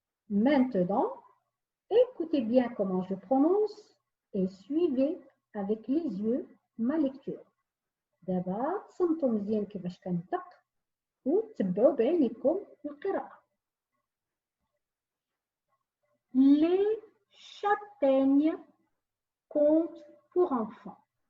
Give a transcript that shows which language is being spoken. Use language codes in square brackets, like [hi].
[fr] Maintenant, écoutez bien comment je prononce et suivez avec les yeux ma lecture. [ar] دابا تصنتوا مزيان كيفاش كنطق وتبعوا بعينيكم القراءة. [fr] Les châtaignes, conte pour enfants.